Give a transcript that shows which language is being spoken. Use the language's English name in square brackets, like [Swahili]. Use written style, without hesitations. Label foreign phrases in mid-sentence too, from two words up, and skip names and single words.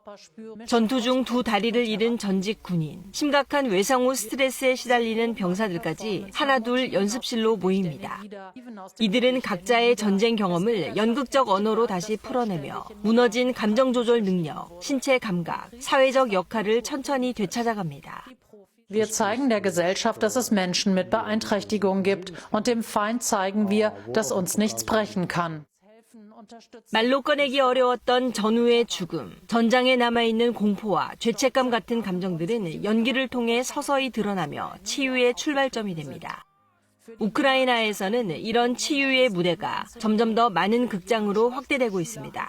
[Korean] 전투 중 두 다리를 잃은 전직 군인, 심각한 외상후 스트레스에 시달리는 병사들까지 하나둘 연습실로 모입니다. 이들은 각자의 전쟁 경험을 연극적 언어로 다시 풀어내며 무너진 감정 조절 능력, 신체 감각, 사회적 역할을 천천히 되찾아갑니다. [German] Wir zeigen der Gesellschaft, dass es Menschen mit Beeinträchtigungen gibt, und dem Feind zeigen wir, dass uns nichts brechen kann. [Korean] 말로 꺼내기 어려웠던 전후의 죽음, 전장에 남아있는 공포와 죄책감 같은 감정들은 연기를 통해 서서히 드러나며 치유의 출발점이 됩니다. 우크라이나에서는 이런 치유의 무대가 점점 더 많은 극장으로 확대되고 있습니다.